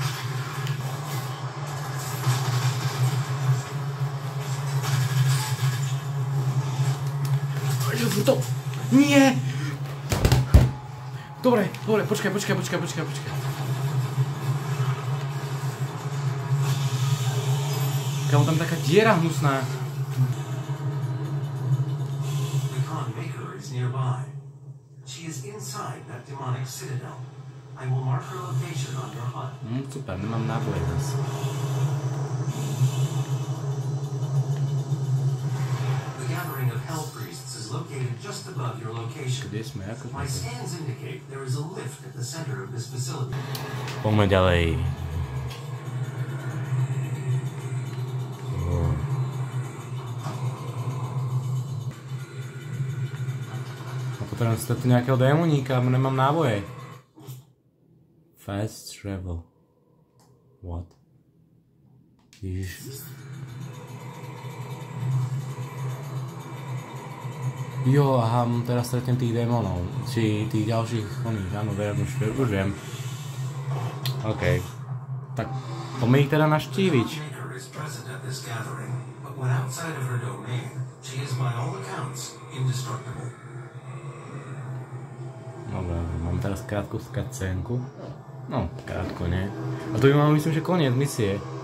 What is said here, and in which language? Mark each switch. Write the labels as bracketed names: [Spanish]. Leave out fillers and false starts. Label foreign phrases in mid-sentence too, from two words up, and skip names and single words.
[Slovak] To... Nie! Dobre, počkaj. Kámo, tam taká diera hnusná. [English] The Khan Maker is nearby. She is inside that demonic citadel. I will mark her location on your HUD. [Slovak] Super, nemám náboje zase. [English] The gathering of Hell Priests is located just above your location. [Slovak] Kde sme? Ako [English] My scans indicate there is a lift at the center of this facility. [Slovak] Poďme ďalej. A potrebujem stať tu nejakého démoníka, nemám náboje. [English] Fast travel. What? [Slovak] Ježiš. Jo, aha, teraz stretnem tých démonov. Či tých ďalších oných, áno, už viem. OK. Tak, poďme ich teda naštíviť. [English] She is by all accounts indestructible. [Slovak] Dobre, mám teraz krátku scénku. No, krátko, nie? A to by mal, myslím, že koniec misie.